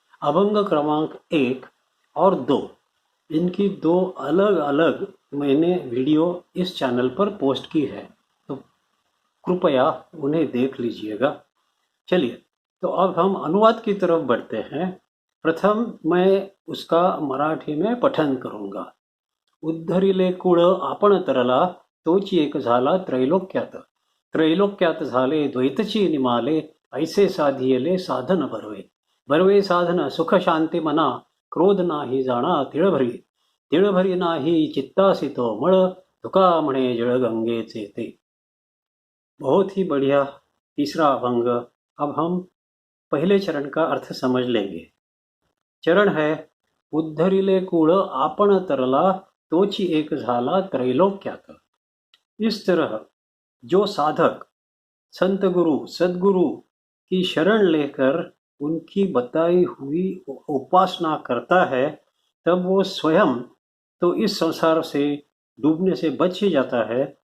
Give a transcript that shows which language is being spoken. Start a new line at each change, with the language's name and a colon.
Hindi: अभंग क्रमांक 1 और 2, इनकी दो अलग अलग मैंने वीडियो इस चैनल पर पोस्ट की है, तो कृपया उन्हें देख लीजिएगा। चलिए, तो अब हम अनुवाद की तरफ बढ़ते हैं। प्रथम मैं उसका मराठी में पठन करूंगा।
Marathi: उद्धरिले कुळ आपण तरला, तोची एक झाला त्रैलोक्यात. त्रैलोक्यात झाले द्वैतची निमाले, ऐसे साधियले साधन बरवे. बरवे साधन सुख शांती मना, क्रोध नाही जाणा तिळभरी. तिळभरी नाही चित्तासी तो मळ, तुका म्हणे जळगंगेचे ते.
Hindi: बहुत ही बढ़िया तीसरा अभंग। अब हम पहले चरण का अर्थ समझ लेंगे। चरण है,
Marathi: उद्धरिले कुळ आपण तरला, तोची एक झाला त्रैलोक्यात।
Hindi: इस तरह जो साधक संत गुरु सदगुरु की शरण लेकर उनकी बताई हुई उपासना करता है, तब वो स्वयं तो इस संसार से डूबने से बच ही जाता है।